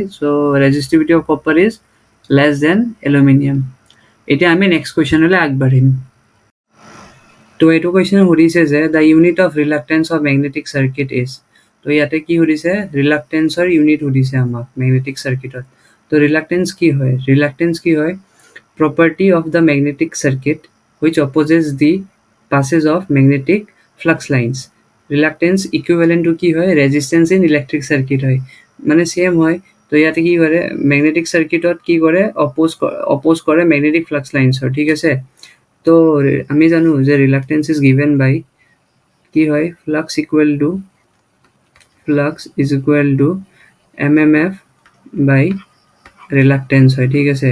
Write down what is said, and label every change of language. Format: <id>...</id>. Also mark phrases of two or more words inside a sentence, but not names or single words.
<en>So resistivity of copper is less than aluminium.</en> <as>এতিয়া আমি</as> <en>next questionলৈ</en> <as>আগবাঢ়িম। তো এইটো কুৱেশ্যন সুধিছে যে</as> <en>the unit of reluctance of magnetic circuit is.</en> <as>তো ইয়াতে কি সুধিছে?</as> <en>reluctanceৰ unit</en> <as>সুধিছে আমাক</as> <en>magnetic circuitত।</en> <as>তো ৰিলাক্টেঞ্চ কি হয়?</as> <en>Property of the magnetic circuit which opposes the passage of magnetic flux lines. Reluctance equivalent to</en> <as>কি হয়?</as> <en>Resistance in electric circuit</en> <as>হয়, মানে সেম হয়। তো ইয়াতে কি কৰে?</as> <en>magnetic circuitত</en> <as>কি কৰে? অপোজ কৰে</as> <en>magnetic flux linesৰ,</en> <as>ঠিক আছে? তো আমি জানো যে</as> <en>reluctance is given by</en> <as>কি হয়?</as> <en>flux is equal to MMF by reluctance হয়, ঠিক আছে?</en>